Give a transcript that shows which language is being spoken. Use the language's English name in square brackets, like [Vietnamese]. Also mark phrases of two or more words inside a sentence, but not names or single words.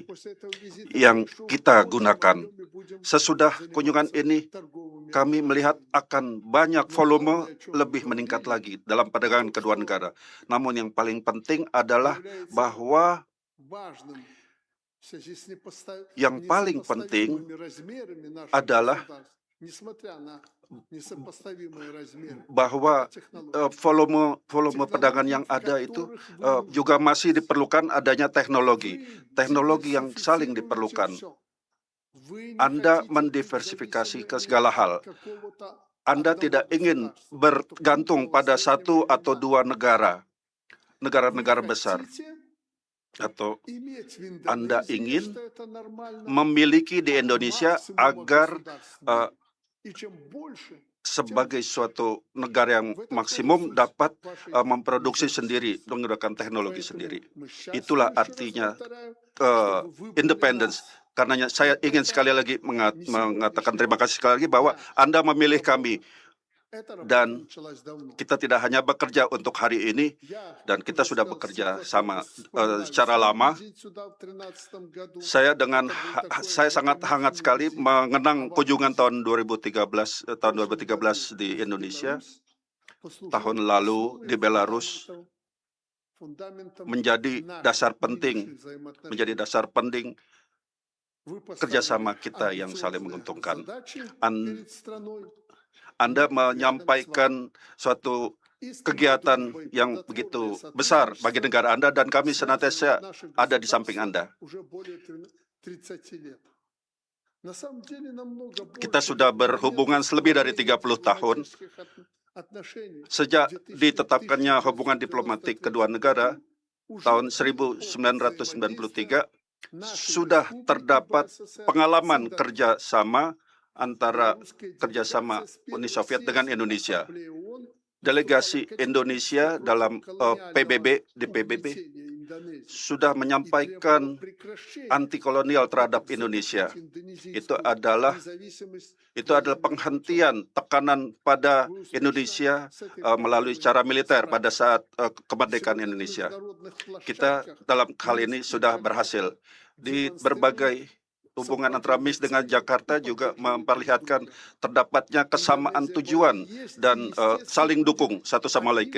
[Russian] После этого визита [Indonesian] yang [Russian] большого [Indonesian] kita [Russian] объема [Indonesian] gunakan. [Russian] мы будем [Indonesian] Sesudah kunjungan [Russian] заниматься [Indonesian] ini, [Russian] торговыми [Indonesian] kami melihat akan banyak volume lebih meningkat lagi dalam perdagangan kedua negara. Namun yang paling penting adalah bahwa [Russian] важным в связи с [Indonesian] yang paling penting [Russian] несопоставимыми размерами наших [Indonesian] adalah [Russian] государств, несмотря на несопоставимые размеры, [Indonesian] bahwa [Russian] технологий, [Indonesian] volume perdagangan yang ada itu juga masih diperlukan adanya teknologi yang saling diperlukan. [Russian] Вы не [Indonesian] Anda [Russian] хотите [Indonesian] mendiversifikasi ke [Russian] независимой [Indonesian] segala hal. [Russian] какого-то [Indonesian] Anda [Russian] одного [Indonesian] tidak ingin [Russian] государства, [Indonesian] bergantung [Russian] такого [Indonesian] pada [Russian] среднего [Indonesian] satu atau [Russian] ряда. [Indonesian] dua [Russian] Вы [Indonesian] negara besar, [Russian] хотите [Indonesian] atau [Russian] иметь в [Indonesian] Anda [Russian] Индонезии, [Indonesian] ingin [Russian] что это нормально, [Indonesian] memiliki di Indonesia [Russian] максимума [Indonesian] agar [Russian] государственного. И чем больше, [Indonesian] sebagai suatu negara yang [Russian] в этом [Indonesian] maksimum [Russian] тоже суть [Indonesian] dapat [Russian] вашей [Indonesian] memproduksi sendiri [Russian] независимости. [Indonesian] menggunakan teknologi [Russian] Поэтому [Indonesian] sendiri. [Russian] мы [Indonesian] Itulah [Russian] счастливы, еще раз [Indonesian] artinya [Russian] повторяю, uh, что вы выбрали [Indonesian] independence. [Russian] нас. [Indonesian] Karenanya saya ingin sekali lagi [Russian] Не [Indonesian] mengatakan [Russian] сегодняшний [Indonesian] terima [Russian] вам [Indonesian] kasih sekali lagi bahwa [Russian] дня. [Indonesian] Anda memilih [Russian] Работа. [Indonesian] kami [Russian] Эта работа [Indonesian] dan [Russian] началась давно. [Indonesian] kita tidak hanya bekerja untuk hari ini [Russian] Я, [Indonesian] dan [Russian] как [Indonesian] kita [Russian] уже [Indonesian] sudah [Russian] сказал, [Indonesian] bekerja [Russian] Светлана, [Indonesian] sama [Russian] вспоминаю [Indonesian] secara [Russian] свой [Indonesian] lama. [Russian] визит сюда в 13 году. [Indonesian] Saya dengan [Russian] Это был такой [Indonesian] saya sangat hangat [Russian] закономерный [Indonesian] sekali [Russian] визит. [Indonesian] mengenang [Russian] А ваш [Indonesian] kunjungan [Russian] визит [Indonesian] tahun [Russian] в [Indonesian] 2013 tahun [Russian] прошлом году [Indonesian] 2013 di [Russian] в [Indonesian] Indonesia, [Russian] Беларусь послужил [Indonesian] tahun lalu [Russian] основой [Indonesian] di Belarus [Russian] фундаментом [Indonesian] menjadi dasar [Russian] наших [Indonesian] penting, [Russian] нынешних взаимоотношений. [Indonesian] menjadi dasar penting [Russian] Вы поставили [Indonesian] kerjasama kita yang saling [Russian] амбициозные [Indonesian] menguntungkan. [Russian] задачи An- перед страной. [Indonesian] Anda [Russian] Мы рядом с вами. [Indonesian] menyampaikan suatu [Russian] Истинной [Indonesian] kegiatan [Russian] дружбой, [Indonesian] yang [Russian] плодотворное [Indonesian] begitu besar bagi [Russian] сотрудничество [Indonesian] negara Anda dan kami senantiasa [Russian] связывает наши [Indonesian] ada di samping [Russian] государства [Indonesian] Anda. [Russian] уже более 30 лет. На самом деле намного [Indonesian] Kita [Russian] больше [Indonesian] sudah [Russian] лет. [Indonesian] berhubungan [Russian] Момент [Indonesian] lebih dari [Russian] установления [Indonesian] 30 tahun [Russian] дипломатических отношений [Indonesian] sejak [Russian] в 1993 [Indonesian] ditetapkannya hubungan diplomatik kedua negara [Russian] уже [Indonesian] tahun [Russian] был опыт [Indonesian] 1993 [Russian] нашей [Indonesian] sudah [Russian] республики [Indonesian] terdapat [Russian] БССР [Indonesian] pengalaman [Russian] с [Indonesian] kerjasama antara [Russian] белорусской [Indonesian] kerjasama [Russian] делегацией с первой [Indonesian] Uni Soviet dengan [Russian] съезда [Indonesian] Indonesia. [Russian] Ассамблеи ООН [Indonesian] Delegasi [Russian] выступала [Indonesian] Indonesia [Russian] категорически [Indonesian] dalam [Russian] против колониального [Indonesian] PBB di PBB [Russian] угнетения Индонезии [Indonesian] sudah [Russian] и [Indonesian] menyampaikan [Russian] требовала прекращения [Indonesian] anti kolonial terhadap [Russian] попыток [Indonesian] Indonesia. [Russian] захватить индонезийскую [Indonesian] Itu adalah [Russian] независимость [Indonesian] adalah [Russian] военным [Indonesian] penghentian tekanan pada [Russian] путем. Вы успешно [Indonesian] Indonesia [Russian] с этой [Indonesian] melalui [Russian] проблемой [Indonesian] cara militer [Russian] справились. [Indonesian] pada saat kemerdekaan [Russian] Сегодня на [Indonesian] Indonesia. [Russian] международных [Indonesian] Kita [Russian] площадках [Indonesian] dalam hal [Russian] мы [Indonesian] ini sudah [Russian] действительно [Indonesian] berhasil. Di [Russian] демонстрируем [Indonesian] berbagai hubungan antara MIS dengan Jakarta juga memperlihatkan terdapatnya kesamaan tujuan dan saling dukung satu sama lain.